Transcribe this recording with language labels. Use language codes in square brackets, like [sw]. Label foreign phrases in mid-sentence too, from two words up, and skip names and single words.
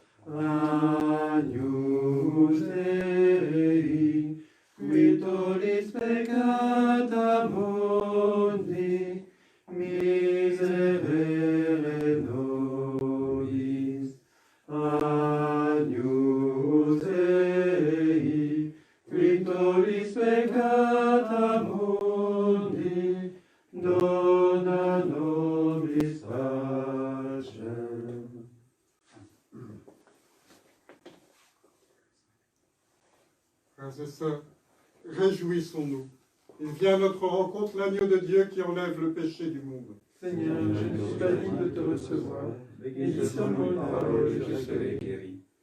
[la] Agnus Dei, Victoris peccata mundi, miserere nobis. Agnus Dei, Victoris peccata mundi, dona nobis pacem. [fr] Frères et sœurs, réjouissons-nous. Il vient à notre rencontre l'agneau de Dieu qui enlève le péché du monde. Seigneur, je suis pas digne de te recevoir, mais dis seulement une parole et je serai guéri.